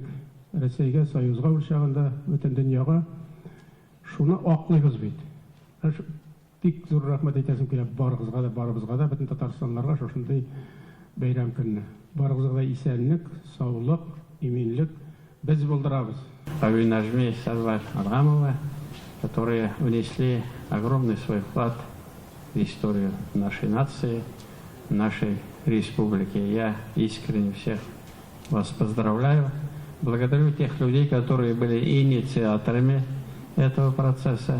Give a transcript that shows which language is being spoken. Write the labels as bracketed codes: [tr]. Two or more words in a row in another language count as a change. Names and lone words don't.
[tt] Россиягә, Союзга ул чагында бөтен дөньяга шуны аклыйбыз бит. Бик зур рәхмәт әйтәсем килә барыбызга да, бөтен татарстанларга шушындай бәйрәм көнне. Барыбызга да исәнлек, саулык, иминлек без булдырабыз. [ru] Кавин Аджми и Сарвар Адгамова, которые внесли огромный свой вклад в историю нашей нации, нашей республики. Я искренне всех вас поздравляю. Благодарю тех людей, которые были инициаторами этого процесса.